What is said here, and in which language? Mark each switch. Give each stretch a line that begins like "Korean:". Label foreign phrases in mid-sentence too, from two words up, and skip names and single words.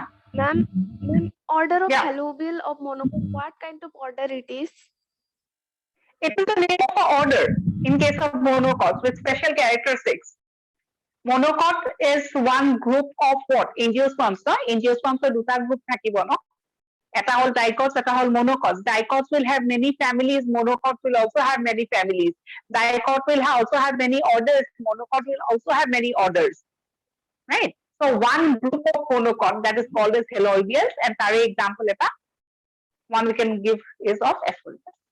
English: Ma'am, order of Yeah. halobial of monocot, what kind of order it is? It is the name of an order in case of monocots with special characteristics. Monocot is one group of what? Angiosperms, no? Angiosperms
Assamese: er দুটা group থাকিব ন এটা হল dicots, এটা হল monocots.
English: Dicots will have many families, monocots will also have many families. Dicot will also have many orders, monocot will also have many orders. Right? So one group of monocot that is called as haloidials, and tare example eta one we can give is of asphodel.